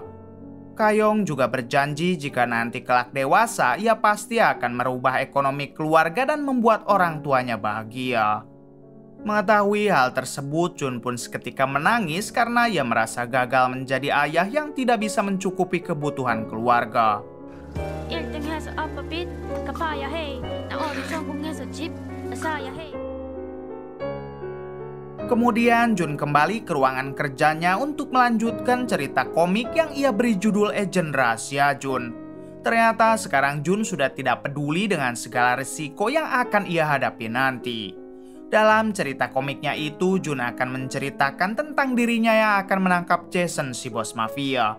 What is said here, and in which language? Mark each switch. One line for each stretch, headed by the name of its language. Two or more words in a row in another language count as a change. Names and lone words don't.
Indonesian: Kayong juga berjanji jika nanti kelak dewasa, ia pasti akan merubah ekonomi keluarga dan membuat orang tuanya bahagia. Mengetahui hal tersebut, Jun pun seketika menangis karena ia merasa gagal menjadi ayah yang tidak bisa mencukupi kebutuhan keluarga.
Korean: 1등해서 아빠 빚 갚아야 해. 나 어디 성공해서 집 사야 해.
Indonesian: Kemudian Jun kembali ke ruangan kerjanya untuk melanjutkan cerita komik yang ia beri judul Agen Rahasia Jun. Ternyata sekarang Jun sudah tidak peduli dengan segala risiko yang akan ia hadapi nanti. Dalam cerita komiknya itu, Jun akan menceritakan tentang dirinya yang akan menangkap Jason, si bos mafia.